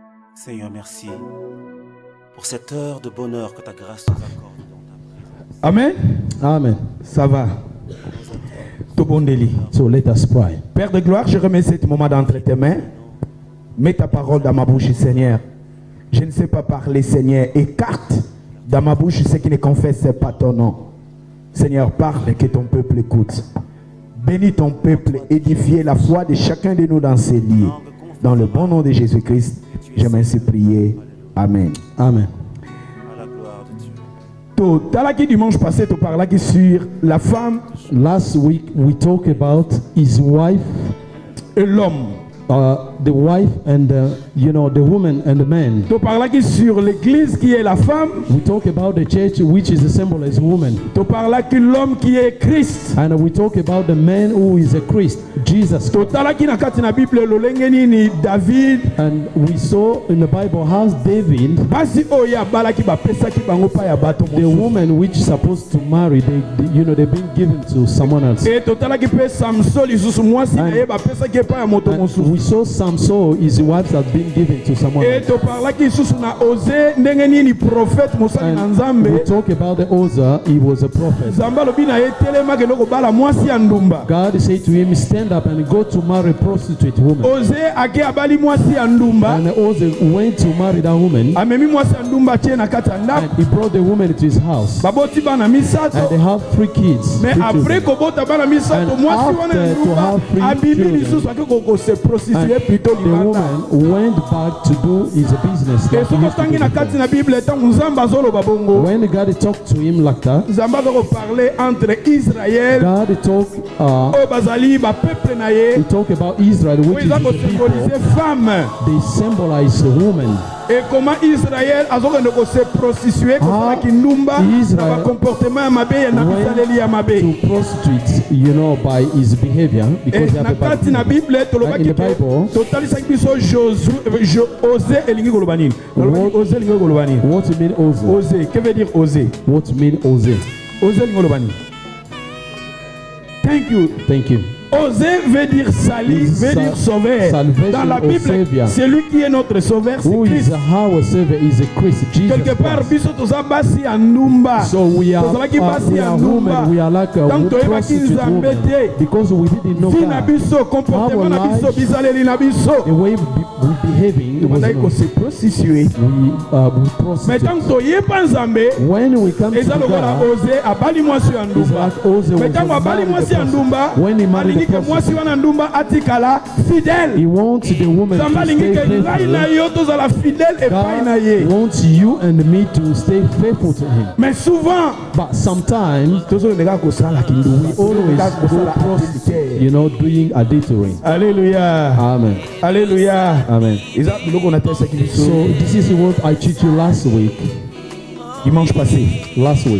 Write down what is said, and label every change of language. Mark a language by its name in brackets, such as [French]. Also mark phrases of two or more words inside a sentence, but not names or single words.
[French] Seigneur, merci pour cette heure de bonheur que ta grâce nous accorde dans ta présence. Amen. Amen. Ça va. Tout bon délit. [English] So let us pray. [French] Père de gloire, je remets ce moment d'entre tes mains. Mets ta parole dans ma bouche, Seigneur. Je ne sais pas parler, Seigneur. Écarte dans ma bouche ce qui ne confesse pas ton nom. Seigneur, parle et que ton peuple écoute. Bénis ton peuple, édifiez la foi de chacun de nous dans ces lieux. Dans le bon nom de Jésus-Christ, je m'ainsi prier. Amen. Amen. À la gloire de Dieu. Talaki dimanche passé, tu parlais sur la femme [English] Last week we talked about his wife, [French] et l'homme. [English] the wife and the woman and the man. [French] Tu parlais sur l'église qui est la femme. [English] We talk about the church, which is a symbol as woman, [French] Tu parlais que l'homme qui est Christ. [English] and we talk about the man who is a Christ, Jesus. [Lingala] Tu talaki na kati na Bible lolenge nini David. [English] And we saw in the Bible how David, [Lingala] Basi oya balaki bapesa ki bango pa ya bato [English] the [Lingala] mosusu. [English] woman which is supposed to marry, they've been given to someone else. [Lingala] Et tu talaki pe Samson lisusu mwasi na ye bapesa ki pa ya moto [English] And [Lingala] mosusu. [English] we saw Samson, his wives have been given to someone [Lingala] Et [English] else. [Lingala] tu parlaki lisusu na Osée ndenge nini prophète mosali na [English] And we [Lingala] Nzambe. [English] talk about the Uzzah, he was a prophet. [Lingala] Nzambe alobi na ye telema kende kobala mwasi ya ndumba. [English] God said to him, stand up and go to marry a prostitute woman. [Lingala] Osée ake abali mwasi ya ndumba. [English] And Uzzah went to marry that woman, [Lingala] Amemi mwasi ya ndumba tie na kati ya ndako. [English] and he brought the woman to his house. [Lingala] Baboti bana [English] And they [Lingala] misato. [English] have 3 kids. [Lingala] Mais [English] 3 [Lingala] après [English] children. [Lingala] kobota bana misato [English] And [Lingala] mwasi wana ya [English] after to [Lingala] ndumba [English] have 3 [Lingala] abimi [English] children, [Lingala] lisusu ake koko se [English] And [French] prostituer plutôt [English] the [Lingala] libanda. [English] woman went back to do his business. [Lingala] Et [English] Like he [Lingala] soko [English] used to [Lingala] tangi [English] do [Lingala] na [English] before. [Lingala] kati na Bible etango Nzambe azoloba bongo. [English] When God talked to him like that, [Lingala] Nzambe azokoparle entre Israël [English] God talked, [Lingala] oyo bazali bapeuple na ye [English] he talked about Israel, [Lingala] oyo [English] which is [Lingala] eza [English] the people. [Lingala] kosymbolize femme. [English] They symbolize the woman. [French] Et comment [Lingala] Israël azokende kose prostituer kosalaki ndumba na [English] Israel [Lingala] bacomportement ya mabe na [English] went [Lingala] bisaleli ya mabe. [English] to prostitutes, by his behavior, because [Lingala] Et [English] they [Lingala] na [English] have a bad [Lingala] kati na [English] behavior. [Lingala] Bible [English] And in [Lingala] tolobaki [English] the [Lingala] ke [English] Bible, [Lingala] totalisaki biso Osée elingi koloba nini? Tolobaki Osée elingi koloba nini? [English] what you mean Uzzah? [French] Osée, que veut dire oser? [English] What you mean Uzzah? [Lingala] Osée elingi koloba nini? [English] Thank you. Thank you. [French] Oser veut dire sali, veut dire sauveur. [English] Salvation [French] Dans la [English] or [French] Bible, [English] savior. [French] c'est lui qui est notre sauveur, c'est [English] Who [French] Christ. [English] is our Savior is a Christ, Jesus [French] Quelque part, [English] Christ. [Lingala] biso toza basi ya ndumba. [English] So we are [Lingala] Tozalaki basi ya ndumba. [English] women, we are like a [Lingala] Donc toyebaki [English] prostitute [Lingala] Nzambe [English] woman, [Lingala] te. [English] because we didn't know [Lingala] Vie na [English] God. [Lingala] biso, comportement na [English] Our [Lingala] biso, [English] lives, [Lingala] bisaleli na [English] The [Lingala] biso. [English] way we behaving, was [Lingala] Tobandaki [English] not, [Lingala] kose prostituer. [English] we [Lingala] Mais [English] prostitute. [Lingala] tant toyeba Nzambe, [English] When we come to [Lingala] eza lokola [English] God, [Lingala] Osée abali mwasi ya [English] it's [Lingala] ndumba. [English] like Uzzah [Lingala] Mais [English] was [Lingala] tango abali [English] married [Lingala] mwasi [English] the [Lingala] ya [English] prostitute. [Lingala] ndumba, [English] When he married [Lingala] alingi [English] the [Lingala] ke mwasi [English] prostitute, [Lingala] wana ndumba atikala fidèle. [English] he wants the woman [Lingala] Nzambe [English] to [Lingala] alingi [English] stay [Lingala] ke ngai na [English] faithful. [Lingala] yo tozala fidèle epai na ye. [English] God wants you and me to stay faithful to Him. [French] Mais souvent, [English] But sometimes [Lingala] tozoleka kosala kindumba. [English] we always [Lingala] Tozoleka [English] go [Lingala] kosala [English] prostitute, [Lingala] adultère. [English] doing adultery. [Lingala] Alléluia. [English] Amen. [Lingala] Alléluia. [English] Amen. [Lingala] Eza biloko natesaki biso [English] So this is what I teach you last week. [French] dimanche passé. [English] Last week.